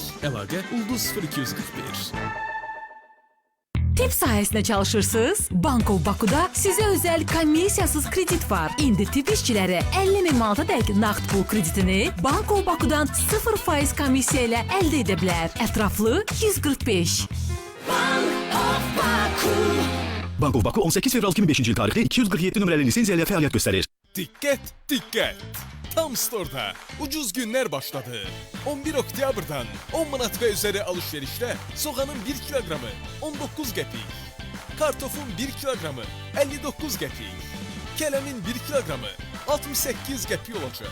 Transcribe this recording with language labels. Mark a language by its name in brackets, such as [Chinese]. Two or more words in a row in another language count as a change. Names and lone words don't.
[Azerbaijani] Əlaqə Ulduz 0241. Tip sahəsində çalışırsınız? Bank of Bakuda sizə özəl komissiyasız kredit var. İndi tip işçiləri 50.000 manatadək nağd pul kreditini Bank of Bakudan 0% komissiya ilə əldə edə bilər. Ətraflı 145. Bank of Baku. Bank of Baku 18 fevral 2005-ci il tarixli 247 nömrəli lisenziya ilə fəaliyyət göstərir. Diqqət, diqqət! Tam Store'da ucuz günlər başladı. 11 oktyabrdan 10 manat və üzəri alışverişdə soğanın 1 kiloqramı 19 qəpik, kartofun 1 kiloqramı 59 qəpik, kələmin 1 kiloqramı 68 qəpik olacaq.